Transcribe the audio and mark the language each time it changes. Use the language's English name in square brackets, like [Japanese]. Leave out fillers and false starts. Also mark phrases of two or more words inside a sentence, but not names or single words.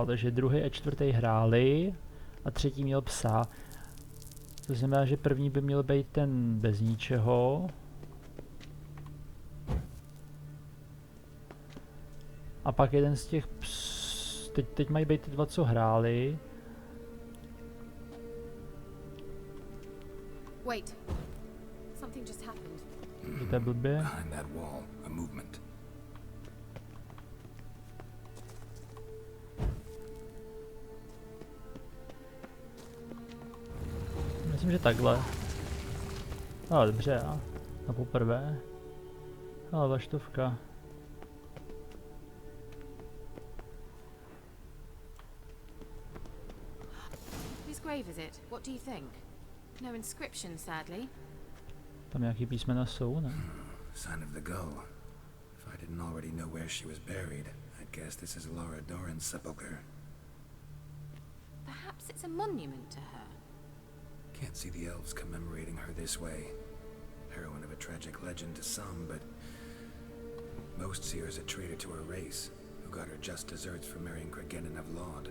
[Czech] Takže druhý a čtvrtý hráli. A třetí měl psa. To znamená, že první by měl být ten bez ničeho. A pak jeden z těch teď mají být ty dva, co hráli. [English] Wait. Something just happened. [Czech] To je blbě. [English] Behind that wall, a movement. [Czech] Myslím, že takhle. Ale dobře, a na poprvé. Ale vaštovka. [English] Whose grave is it? What do you think? No inscription, sadly. [Czech] Tam nějaký písmena jsou, ne? [English] Sign of the gull. If I didn't already know where she was buried, I'd guess this is Laura Doran's sepulcher. Perhaps it's a monument to her. Can't see the elves commemorating her this way. Heroine of a tragic legend to some, but most see her as a traitor to her race, who got her just deserts for marrying Cregennan of Laud.